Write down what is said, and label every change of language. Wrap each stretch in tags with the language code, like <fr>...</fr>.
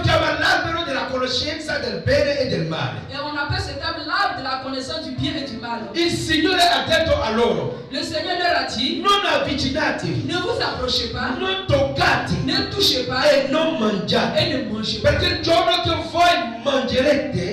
<it>chiama l'albero della conoscenza del bene e del male.</it> <fr>et on appelle cet arbre l'arbre de la connaissance du bien et du mal.</fr> <it>Il Signore ha detto a loro:</it> <fr>Le Seigneur leur a dit,</fr> <it>non avvicinatevi,</it> <fr>ne vous approchez pas,</fr> <it>non toccate</it> <fr>ne touchez pas</fr> <it>e non mangiate,</it> <fr>et ne mangez pas.</fr> <it>perché il giorno che voi mangerete</it>